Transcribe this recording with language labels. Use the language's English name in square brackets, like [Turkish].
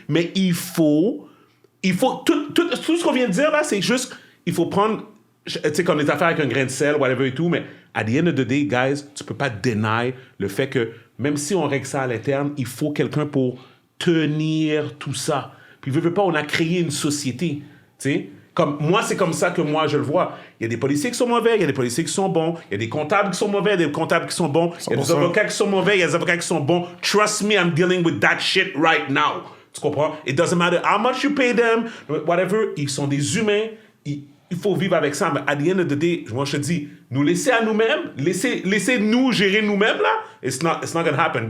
[French] Mais il faut tout ce qu'on vient de dire là, c'est juste, il faut prendre, tu sais, comme les affaires avec un grain de sel, whatever et tout, mais [English] at the end of the day, [French] guys, tu peux pas deny le fait que même si on règle ça à l'interne, il faut quelqu'un pour tenir tout ça. Puis, veux pas, on a créé une société, tu sais. Comme, moi, c'est comme ça que moi, je le vois. Il y a des policiers qui sont mauvais, il y a des policiers qui sont bons, il y a des comptables qui sont mauvais, il y a des comptables qui sont bons, il y a des avocats qui sont mauvais, il y a des avocats qui sont bons. [English] Trust me, I'm dealing with that shit right now. [French] Tu comprends? [English] It doesn't matter how much you pay them, whatever. [French] Ils sont des humains. Il faut vivre avec ça. Mais [English] at the end of the day, [French] moi, je te dis, nous laisser à nous-mêmes, laisser nous gérer nous-mêmes, là, [English] it's not going to happen.